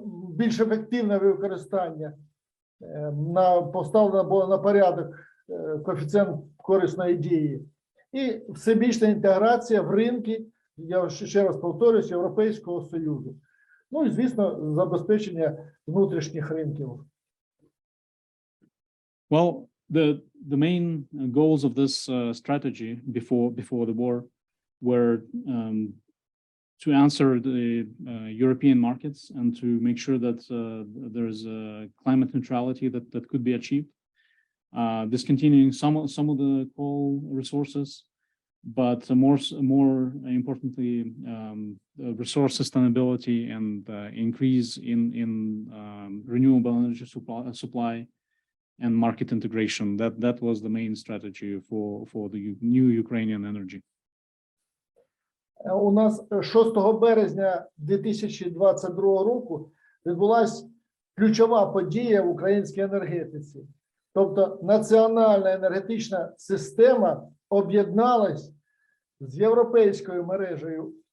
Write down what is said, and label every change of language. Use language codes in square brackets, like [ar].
[uk] більш ефективне використання, поставлено було на порядок коефіцієнт корисної дії, і всебічна інтеграція в ринки, я ще раз повторюсь, Європейського Союзу. Ну і, звісно, забезпечення внутрішніх ринків. [en] Well, the main goals of this strategy before the war were to answer the European markets and to make sure that there is climate neutrality that could be achieved, discontinuing some of the coal resources, but more importantly, resource sustainability and increase in renewable energy supply and market integration. That was the main strategy for the new Ukrainian energy. [uk] У нас 6 березня 2022 року відбулася ключова подія в українській енергетиці. Тобто національна енергетична система об'єдналась з європейською мережею.